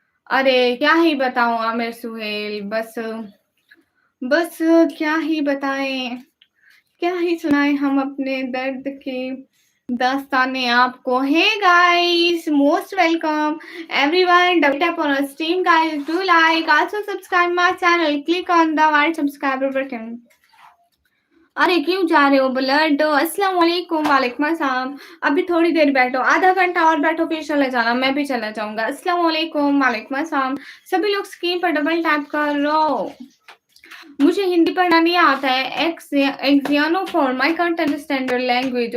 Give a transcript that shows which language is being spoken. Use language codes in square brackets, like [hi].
[hi] अरे क्या ही बताऊँ आमिर सुहेल, बस क्या ही बताएँ, क्या ही सुनाएँ हम अपने दर्द की दास्तानें आपको। [en] Hey guys, most welcome everyone. Double tap on our stream guys, do like, also subscribe my channel, click on the white subscriber button. [hi] अरे क्यों जा रहे हो ब्लड? अस्सलाम वालेकुम। वालेकुम अस्सलाम। अभी थोड़ी देर बैठो, आधा घंटा और बैठो फिर चले जाना, मैं भी चला जाऊँगा। अस्सलाम वालेकुम। वालेकुम अस्सलाम। सभी लोग स्क्रीन पर डबल टैप करो। मुझे हिंदी पढ़ना नहीं आता है। [en] एक्सियानोफॉर्म I can't understand your language.